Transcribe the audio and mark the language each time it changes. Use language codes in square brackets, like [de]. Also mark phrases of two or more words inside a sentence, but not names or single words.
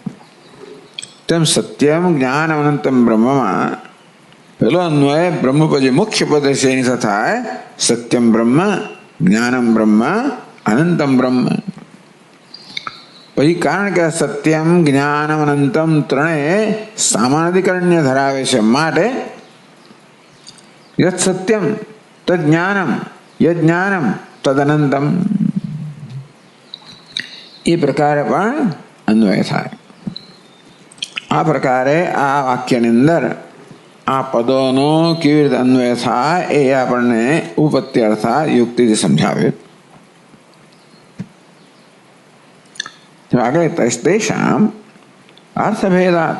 [gu] તેમ [sa] સત્યમ જ્ઞાન અનંતમ [gu] બ્રહ્મમાં પહેલો અન્વય બ્રહ્મપદ જે મુખ્ય પદ છે એની સાથે થાય [sa] સત્યમ બ્રહ્મ, જ્ઞાનમ બ્રહ્મ, અનંતમ બ્રહ્મ. [gu] પછી કારણ કે [sa] સત્યમ જ્ઞાનમ અનંતમ [gu] 3 સામાન્યકરણ્ય ધરાવે છે માટે [sa] યત સત્યમ તદ જ્ઞાનમ, યદ જ્ઞાનમ તદ અનંતમ. [gu] એ પ્રકારે પણ અન્વય થાય. આ પ્રકારે આ વાક્યની અંદર આ પદોનો કેવી રીતે અન્વય થાય એ આપણને ઉપપત્તિ અર્થાત યુક્તિથી સમજાવ્યું. [sa] આગળ તેષામ અર્થભેદાત.